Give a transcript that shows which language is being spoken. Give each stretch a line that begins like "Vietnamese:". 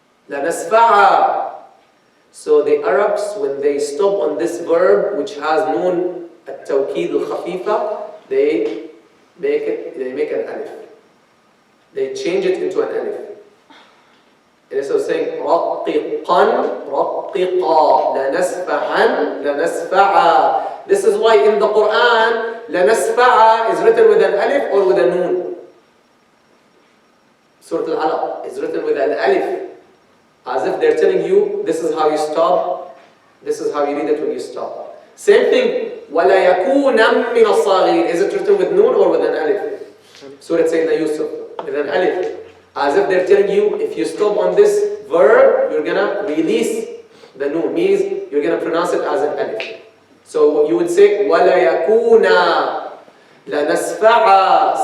Arabic: لَنَسْفَعًا.
English: So the Arabs, when they stop on this verb, which has noon التوكيد الخفيفة, they make an alif. They change it into an alif. Instead of saying
Arabic: رَقِّقًا, رَقِّقًا, لَنَسْفَعًا, لَنَسْفَعًا.
English: This is why in the Quran, لَنَسْفَعًا is written with an alif or with a noon. Surah Al-Alaq is written with an alif. As if they're telling you, this is how you stop, this is how you read it when you stop. Same thing,
Arabic: وَلَا يَكُونًا مِنَ الصَّاغِرِينَ.
English: Is it written with noon or with an alif? Surah Sayyidina Yusuf, with an alif. As if they're telling you, if you stop on this verb, you're gonna release the noon. Means you're gonna pronounce it as an alif. So you would say,
Arabic: وَلَا يَكُونًا لَنَسْفَعًا.